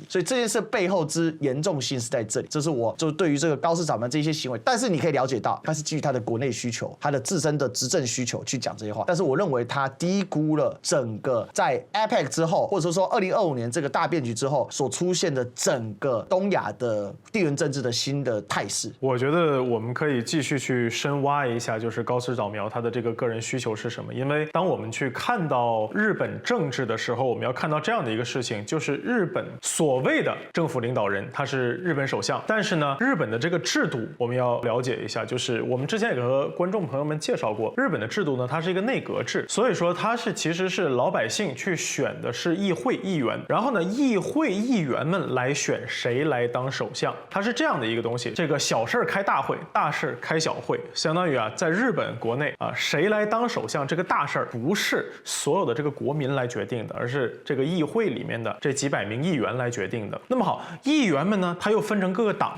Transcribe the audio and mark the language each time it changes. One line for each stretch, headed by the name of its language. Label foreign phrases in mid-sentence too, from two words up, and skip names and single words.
Chinese: 所以這件事背後之嚴重性是在這裡，這是我就對於這個高市早苗這些行為，但是你可以了解到，他是基於他的國內需求，他的自身的執政需求去講這些話。但是我認為他低估了整個在 APEC 之後，或者說2025年這個大變局之後所出現的整個東亞的地緣政治的新的態勢。我覺得我們可以繼續去深挖一下，就是高市早苗他的這個個人需求是什麼？因為當我們去看到日本政治的時候，我們要看到這樣的一個事情，就是日本所謂的政府領導人他是日本首相，但是呢，日本的这个制度我们要了解一下，就是我们之前也和觀眾朋友們介紹過，日本的制度呢，它是一個內閣制，所以說它是其實是老百姓去選的是議會議員，然後呢，議會議員們來選誰來當首相，它是這樣的一個東西。這個小事開大會，大事開小會，相當於啊，在日本國內啊，誰來當首相這個大事不是所有的這個國民來決定的，而是這個議會裡面的這幾百名議員來決定的。那麼好，議員們呢，它又分成各個黨。